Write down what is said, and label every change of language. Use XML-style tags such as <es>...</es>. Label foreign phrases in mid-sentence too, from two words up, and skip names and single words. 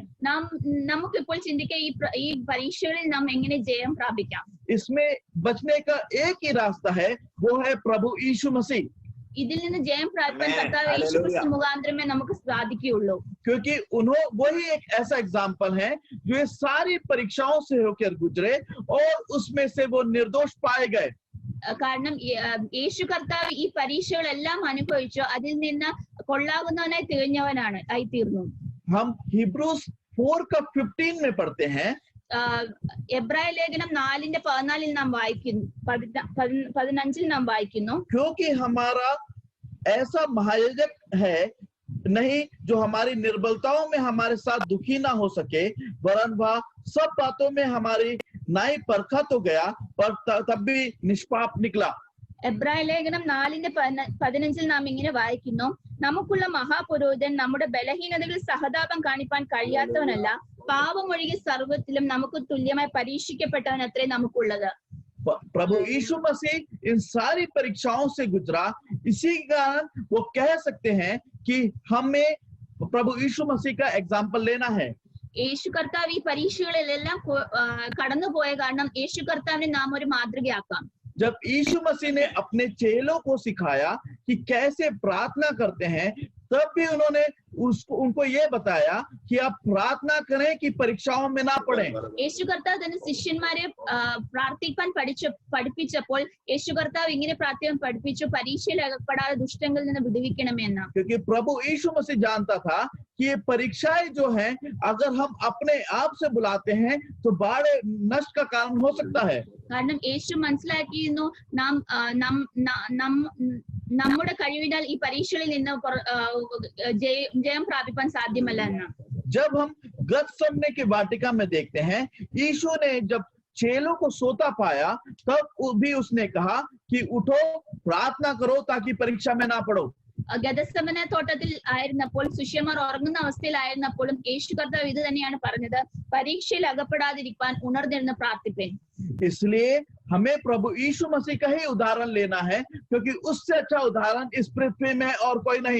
<ml>നമുക്കിപ്പോൾ ചിന്തിക്കാം ഈ പരീക്ഷകളിൽ നാം എങ്ങനെ ജയം പ്രാപിക്കാം.</ml> <hi>इसमें बचने का एक ही रास्ता है, वो है प्रभु यीशु मसीह.</hi> <ml>ഇതിൽ നിന്ന് ജയം പ്രാപിക്കാൻ കർത്താവ് യേശുക്രിസ്തു മുഖാന്തരമേ നമുക്ക് സാധിക്കുകയുള്ളൂ.</ml> <hi>क्योंकि वही एक ऐसा एग्जाम्पल है जो ये सारी परीक्षाओं से होकर गुजरे और उसमें से वो निर्दोष पाए गए.</hi> <ml>കാരണം യേശു കർത്താവ് ഈ പരീക്ഷകളെല്ലാം അനുഭവിച്ചു, അതിൽ നിന്ന് കൊള്ളാകുന്നവനായി ആയി തീർന്നു.</ml> <hi>हम Hebrews 4:15 में पढ़ते हैं.</hi> <ml>എബ്രായ ലേഖനം 4:14 നാം വായിക്കുന്നു, 15 നാം വായിക്കുന്നു.</ml> <hi>क्योंकि हमारा ऐसा महायाजक है नहीं जो हमारी निर्बलताओं में हमारे साथ दुखी ना हो सके, वरन वह सब बातों में हमारी नाई परखा तो गया पर तब भी निष्पाप निकला.</hi> <ml>എബ്രായ ലേഖനം 4:15 നാം ഇങ്ങനെ വായിക്കുന്നു: നമുക്കുള്ള മഹാപുരോഹിതൻ നമ്മുടെ ബലഹീനതകൾ സഹതാപം കാണിപ്പാൻ കഴിയാത്തവനല്ല, പാപമൊഴികെ സർവ്വത്തിലും നമുക്ക് തുല്യമായി പരീക്ഷിക്കപ്പെട്ടവൻ അത്രേ നമുക്കുള്ളത്.</ml> <hi>प्रभु यीशु मसीह इन सारी परीक्षाओं से गुजरा, इसी कारण वो कह सकते हैं कि हमें प्रभु यीशु मसीह का एग्जाम्पल लेना है.</hi> <ml>യേശു കർത്താവ് ഈ പരീക്ഷകളിലെല്ലാം കടന്നുപോയ കാരണം യേശു കർത്താവിനെ നാം ഒരു മാതൃകയാക്കാം.</ml> <hi>जब यीशु मसीह ने अपने चेलों को सिखाया कि कैसे प्रार्थना करते हैं, तब भी उन्होंने उनको ये बताया कि आप प्रार्थना करें कि परीक्षाओं में ना पड़े.</hi> <ml>യേശു കർത്താവ് തന്നെ ശിഷ്യന്മാരെ പ്രാർത്ഥിക്കാൻ പഠിപ്പിച്ചപ്പോൾ യേശു കർത്താവ് ഇങ്ങനെ പ്രാർത്ഥിക്കാൻ പഠിപ്പിച്ചു: പരീക്ഷയിൽ അകപ്പെടാതെ ദുഷ്ടങ്ങളിൽ നിന്ന് വിടുവിക്കണമെന്ന്.</ml> <hi>क्योंकि प्रभु यीशु मसीह जानता था कि ये परीक्षाएं जो हैं, अगर हम अपने आप से बुलाते हैं तो बड़े नष्ट का कारण हो सकता है.</hi> <ml>കാരണം യേശു മനസ്സിലാക്കിയിരുന്നു നമ്മുടെ കഴിവിനാൽ ഈ പരീക്ഷകളിൽ നിന്ന് ജയം പ്രാപിക്കാൻ സാധ്യമല്ല എന്ന്.</ml> <hi>जब हम गतसमने की वाटिका में देखते हैं, यीशु ने जब चेलों को सोता पाया तब भी उसने कहा कि उठो, प्रार्थना करो ताकि परीक्षा में ना पड़ो.</hi> <ml>ഗതസമന തോട്ടത്തിൽ ആയിരുന്നപ്പോൾ, ശിഷ്യന്മാർ ഉറങ്ങുന്ന അവസ്ഥയിലായിരുന്നപ്പോഴും യേശു കർത്താവ് ഇത് തന്നെയാണ് പറഞ്ഞത്: പരീക്ഷയിൽ അകപ്പെടാതിരിക്കാൻ ഉണർന്നിരുന്ന് പ്രാർത്ഥിപ്പേൻ.</ml> <hi>इसलिए हमें प्रभु यीशु मसीह का ही उदाहरण लेना है, क्योंकि उससे अच्छा उदाहरण इस पृथ्वी में और कोई नहीं.</hi>